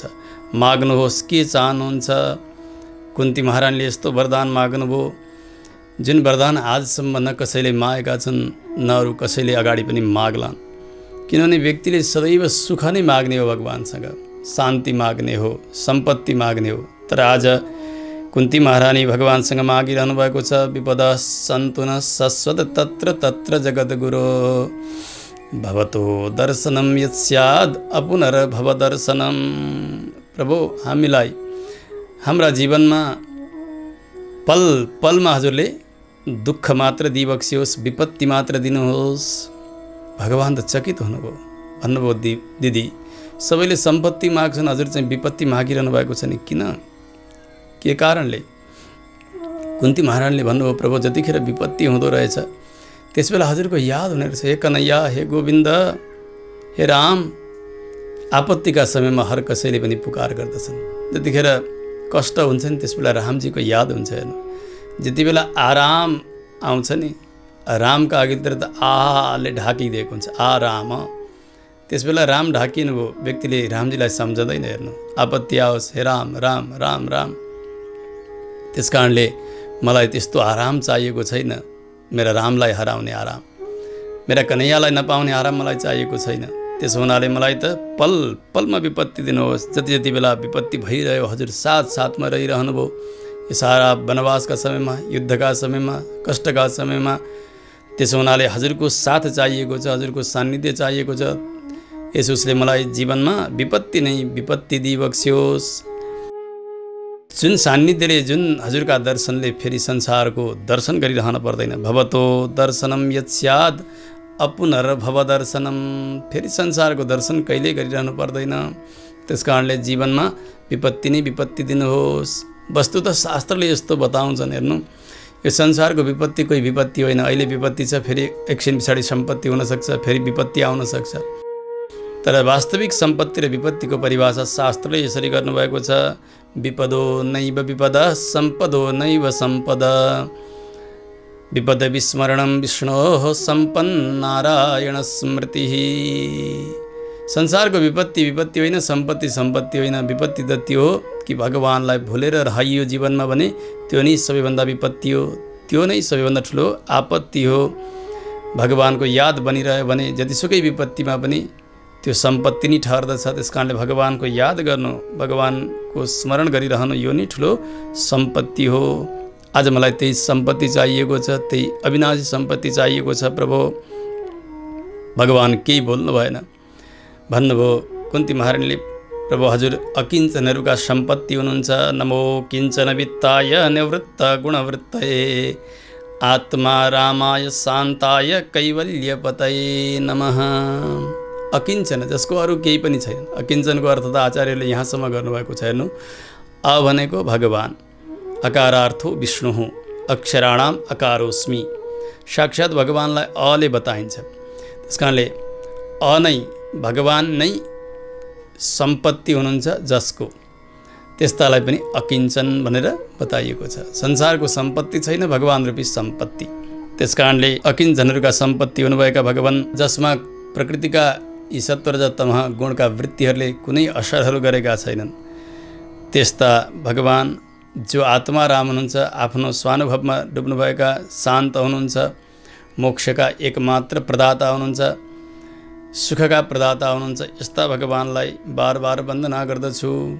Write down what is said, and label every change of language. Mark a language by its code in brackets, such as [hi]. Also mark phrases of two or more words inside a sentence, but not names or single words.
[ne] माग्नुहोस्, के चाहनुहुन्छ? कुन्ती महारानीले यस्तो वरदान माग्नुभयो जुन वरदान आजसम्म न कसैले मागेका छन्, न अरू कसैले अगाडि पनि माग्लान्। किनभने व्यक्तिले सदैव सुख नै माग्ने हो, भगवानसँग शान्ति माग्ने हो, सम्पत्ति माग्ने हो। तर आज कुन्ती महारानी भगवानसँग मागिरहनु भएको छ। [sa] विपदा सन्तु न शश्वत तत्र तत्र जगद्गुरो भवतो दर्शनम यत् स्याद् अपुनर्भव दर्शनम। [ne] प्रभु, हामीलाई हाम्रा जीवनमा पल पलमा हजुरले दुःख मात्र दिइबक्सियोस्, विपत्ति मात्र दिनुहोस्। भगवान त चकित हुनुभयो, भन्नुभयो, दिदी सबैले सम्पत्ति माग्छन्, हजुर चाहिँ विपत्ति मागिरहनु भएको छ नि, किन, के कारणले? कुन्ती महारानीले भन्नुभयो, प्रभु जतिखेर विपत्ति हुँदो रहेछ त्यसबेला हजुरको याद हुने रहेछ, हे कन्हैया, हे गोविन्द, हे राम। आपत्तिका समयमा हर कसैले पनि पुकार गर्दछन्। जतिखेर कष्ट हुन्छ नि त्यसबेला रामजीको याद हुन्छ। हेर्नु, जति बेला आराम आउँछ नि, रामका अघितिर त आले ढाकिदिएको हुन्छ, आराम। त्यसबेला राम ढाकिनु भयो, व्यक्तिले रामजीलाई सम्झँदैन। हेर्नु, आपत्ति आओस्, हे राम राम राम राम। त्यस कारणले मलाई त्यस्तो आराम चाहिएको छैन, मेरा रामलाई हराउने आराम, मेरा कन्हैयालाई नपाउने आराम मलाई चाहिएको छैन। त्यसो हुनाले मलाई त पल पलमा विपत्ति दिनुहोस्। जति जति बेला विपत्ति भइरह्यो हजुर साथ साथमा रहिरहनु भयो। यो सारा वनवासका समयमा, युद्धका समयमा, कष्टका समयमा। त्यसो हुनाले हजुरको साथ चाहिएको छ, हजुरको सान्निध्य चाहिएको छ। यसोसले मलाई जीवनमा विपत्ति नै विपत्ति दिइबक्स्योस्। जुन सान्निध्यले, जुन हजुरका दर्शनले फेरि संसारको दर्शन गरिरहन पर्दैन। [sa] भवतो दर्शनम यत्स्याद अपुनर्भव दर्शनम। [ne] फेरि संसारको दर्शन कहिल्यै गरिरहनु पर्दैन। त्यस कारणले जीवनमा विपत्ति नै विपत्ति दिनुहोस्। वस्तु त शास्त्रले यस्तो बताउँछन्। हेर्नु, यो संसारको विपत्ति कोही विपत्ति होइन। अहिले विपत्ति छ, फेरि एकछिन पछाडि सम्पत्ति हुनसक्छ, फेरि विपत्ति आउन सक्छ। तर वास्तविक सम्पत्ति र विपत्तिको परिभाषा शास्त्रले यसरी गर्नुभएको छ, [sa] विपदो नैव विपदा सम्पदो नैव सम्पदा। विपद विस्मरणं विष्णोः सम्पन्नारायण स्मृतिः। [ne] संसारको विपत्ति विपत्ति होइन, सम्पत्ति सम्पत्ति होइन। विपत्ति त त्यो हो कि भगवानलाई भुलेर रहियो जीवनमा भने त्यो नै सबैभन्दा विपत्ति हो, त्यो नै सबैभन्दा ठुलो आपत्ति हो। भगवानको याद बनिरह्यो भने जतिसुकै विपत्तिमा पनि त्यो सम्पत्ति नै ठहर्दछ। त्यस कारणले भगवानको याद गर्नु, भगवानको स्मरण गरिरहनु यो नै ठुलो सम्पत्ति हो। आज मलाई त्यही सम्पत्ति चाहिएको छ, त्यही अविनाशी सम्पत्ति चाहिएको छ प्रभु। भगवान केही बोल्नु भएन, भन्नुभयो कुन्ती महारानीले, प्रभु हजुर अकिञ्चनहरूका सम्पत्ति हुनुहुन्छ। [sa] नमो किञ्चन वित्ताय निवृत्त गुणवृत्तये आत्मा रामाय शान्ताय कैवल्यपतये नमः। [ne] अकिञ्चन, जसको अरू केही पनि छैन। अकिञ्चनको अर्थ त आचार्यले यहाँसम्म गर्नुभएको छ। हेर्नु, अ भनेको भगवान, [sa] अकारार्थो विष्णु, अक्षराणाम अकारोस्मि। [ne] साक्षात् भगवानलाई अले बताइन्छ। त्यस कारणले अ नै, भगवान नै सम्पत्ति हुनुहुन्छ जसको, त्यस्तालाई पनि अकिञ्चन भनेर बताइएको छ। संसारको सम्पत्ति छैन, भगवान रूपी सम्पत्ति। त्यस कारणले अकिञ्चनहरूका सम्पत्ति हुनुभएका भगवान, जसमा प्रकृतिका यी सत्व र तमः गुणका वृत्तिहरूले कुनै असरहरू गरेका छैनन्, त्यस्ता भगवान जो आत्मा राम हुनुहुन्छ, आफ्नो स्वानुभवमा डुब्नुभएका शान्त हुनुहुन्छ, मोक्षका एकमात्र प्रदाता हुनुहुन्छ, सुखका प्रदाता हुनुहुन्छ, यस्ता भगवानलाई बार बार वन्दना गर्दछु।